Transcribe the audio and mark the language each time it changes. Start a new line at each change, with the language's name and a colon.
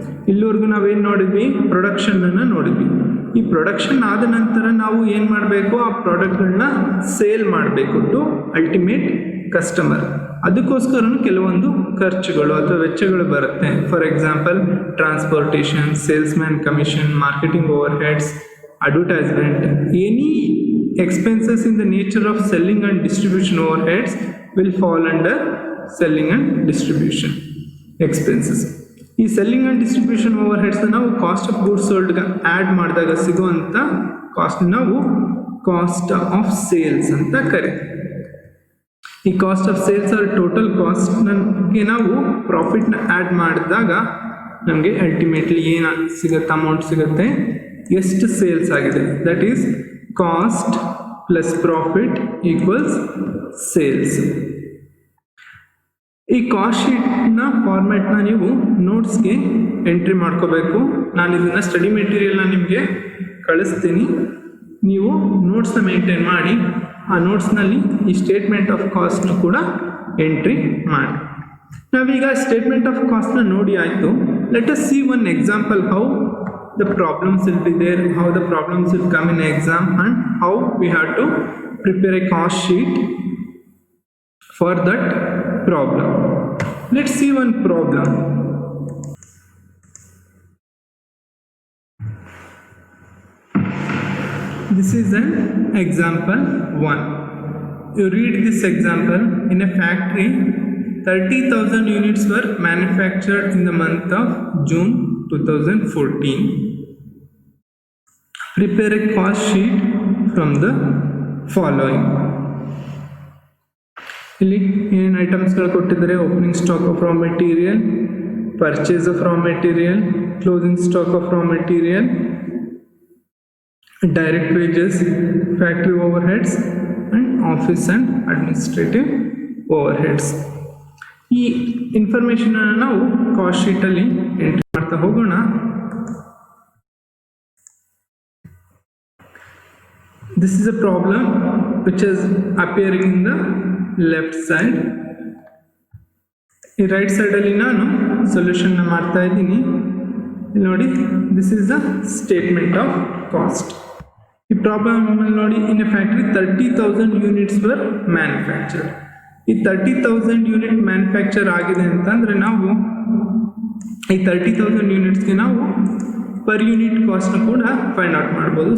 Kannada: ಇಲ್ಲಿವರೆಗೂ ನಾವೇನು ನೋಡಿದ್ವಿ? ಪ್ರೊಡಕ್ಷನನ್ನು ನೋಡಿದ್ವಿ. ಈ ಪ್ರೊಡಕ್ಷನ್ ಆದ ನಂತರ ನಾವು ಏನು ಮಾಡಬೇಕು? ಆ ಪ್ರಾಡಕ್ಟ್ಗಳನ್ನ ಸೇಲ್ ಮಾಡಬೇಕು
English: To ultimate customer.
Kannada: ಅದಕ್ಕೋಸ್ಕರನೂ ಕೆಲವೊಂದು ಖರ್ಚುಗಳು ಅಥವಾ ವೆಚ್ಚಗಳು ಬರುತ್ತೆ.
English: for example
Kannada: transportation, salesman commission, marketing over heads, advertisement.
English: Any expenses in the nature of selling and distribution overheads will fall under selling and distribution expenses.
Kannada: ಈ ಸೆಲ್ಲಿಂಗ್ ಆ್ಯಂಡ್ ಡಿಸ್ಟ್ರಿಬ್ಯೂಷನ್ ಓವರ್ ಹೆಡ್ಸ್ನ ನಾವು cost of goods ಸೋಲ್ಡ್ಗೆ add ಮಾಡಿದಾಗ ಸಿಗುವಂಥ cost ನಾವು cost of sales ಅಂತ ಕರಿತೀವಿ. ಈ cost of sales R total ಕಾಸ್ಟ್ಗೆ ನಾವು ಪ್ರಾಫಿಟ್ನ add ಮಾಡಿದಾಗ ನಮಗೆ ಅಲ್ಟಿಮೇಟ್ಲಿ ಏನು ಸಿಗುತ್ತೆ? ಅಮೌಂಟ್ ಸಿಗುತ್ತೆ. ಎಷ್ಟು ಸೇಲ್ಸ್ ಆಗಿದೆ,
English: That is cost plus profit equals sales.
Kannada: ಈ ಕಾಸ್ಟ್ ಶೀಟ್ನ ಫಾರ್ಮ್ಯಾಟ್ನ ನೀವು ನೋಟ್ಸ್ಗೆ ಎಂಟ್ರಿ ಮಾಡ್ಕೋಬೇಕು. ನಾನು ಇದನ್ನು ಸ್ಟಡಿ ಮೆಟೀರಿಯಲ್ನ ನಿಮಗೆ ಕಳಿಸ್ತೀನಿ. ನೀವು ನೋಟ್ಸ್ನ ಮೇಂಟೈನ್ ಮಾಡಿ ಆ ನೋಟ್ಸ್ನಲ್ಲಿ ಈ ಸ್ಟೇಟ್ಮೆಂಟ್ ಆಫ್ ಕಾಸ್ಟ್ನ ಕೂಡ ಎಂಟ್ರಿ ಮಾಡಿ. ನಾವೀಗ ಸ್ಟೇಟ್ಮೆಂಟ್ ಆಫ್ ಕಾಸ್ಟ್ನ ನೋಡಿ ಆಯಿತು.
English: Let us see one example how the problems will be there, how the problems will come in exam, and how we have to prepare a cost sheet for that problem. Let's see one problem. This is an example 1. You read this example. In a factory, 30,000 units were manufactured in the month of June 2014. Prepare a cost sheet from the following.
Kannada: ಇಲ್ಲಿ ಏನೇನು ಐಟಮ್ಸ್ಗಳು ಕೊಟ್ಟಿದ್ದಾರೆ? Opening stock of raw material, purchase of raw material, closing stock of raw material, direct wages, factory over heads and office and administrative over heads. ಈ ಇನ್ಫಾರ್ಮೇಷನನ್ನು ನಾವು cost ಶೀಟಲ್ಲಿ entry ಮಾಡ್ತಾ ಹೋಗೋಣ.
English: This is a problem which is appearing in the left side.
Kannada: ಈ right ಸೈಡಲ್ಲಿ ನಾನು ಸೊಲ್ಯೂಷನ್ನ ಮಾಡ್ತಾ ಇದ್ದೀನಿ. ಇಲ್ಲಿ ನೋಡಿ,
English: This is the statement of cost.
Kannada: ಈ ಪ್ರಾಬ್ಲಮ್ ನೋಡಿ,
English: In a factory 30,000 units were manufacture.
Kannada: ಈ 30,000 ಯೂನಿಟ್ ಮ್ಯಾನುಫ್ಯಾಕ್ಚರ್ ಆಗಿದೆ ಅಂತಂದರೆ ನಾವು ಈ 30,000 ಯೂನಿಟ್ಸ್ಗೆ ನಾವು ಪರ್ ಯೂನಿಟ್ ಕಾಸ್ಟ್ನ ಕೂಡ ಫೈಂಡ್ ಔಟ್ ಮಾಡ್ಬೋದು.